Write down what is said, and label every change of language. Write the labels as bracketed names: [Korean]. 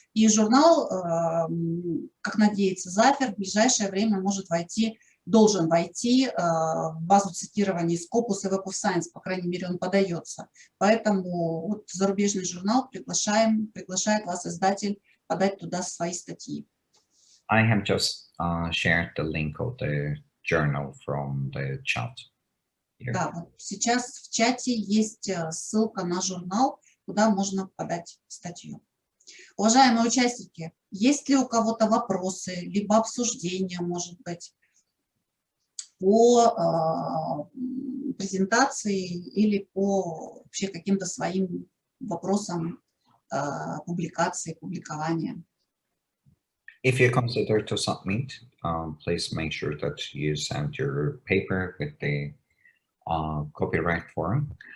[Russian] И журнал, как надеется Зафер, в ближайшее время должен войти в базу цитирования Scopus и Web of Science, по крайней мере, он подается. Поэтому вот зарубежный журнал приглашает вас издатель подать туда свои статьи. [English] I have just shared the link of the journal from the chat. Here. [Russian] Да, вот сейчас в чате есть ссылка на журнал, куда можно подать статью. Уважаемые участники, есть ли у кого-то вопросы, либо обсуждения, может быть, по презентации или по вообще каким-то своим вопросам публикации, публикования? [English] If you consider to submit, please make sure that you send your paper with the copyright form.